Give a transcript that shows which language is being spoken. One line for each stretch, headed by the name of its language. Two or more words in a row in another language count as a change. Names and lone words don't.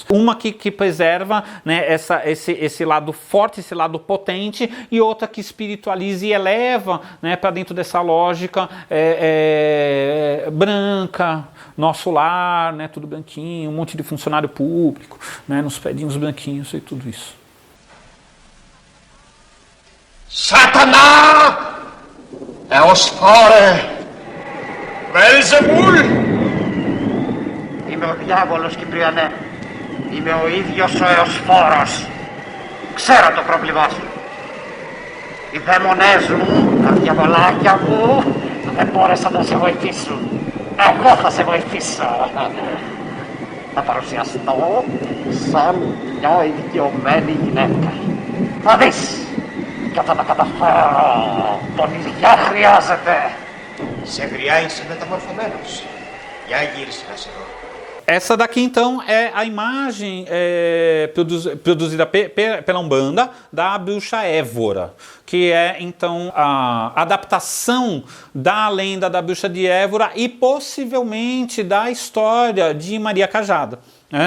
Portuguese: Uma que preserva, né, esse lado forte, esse lado potente, e outra que espiritualiza e eleva, né, para dentro dessa lógica branca, nosso lar, né, tudo branquinho, um monte de funcionário público, né, nos pedinhos branquinhos e tudo isso.
Greek: Satanás! Eos fora! Belzebul! Είμαι ο διάβολος, Κυπριανέ. Είμαι ο ίδιος ο Εωσφόρος. Ξέρω το πρόβλημά σου. Οι δαίμονές μου, τα διαβολάκια μου, δεν μπόρεσαν να σε βοηθήσουν. Εγώ θα σε βοηθήσω. Θα παρουσιαστώ σαν μια ηλικιωμένη γυναίκα. Θα δεις. Και όταν τα καταφέρω, τον ηλικιά χρειάζεται. Σε γριά είσαι μεταμορφωμένος. Για γύρισε να σε δω.
Portuguese: Essa daqui, então, é a imagem produzida pela Umbanda da bruxa Évora, que é, então, a adaptação da lenda da bruxa de Évora e, possivelmente, da história de Maria Cajada, né?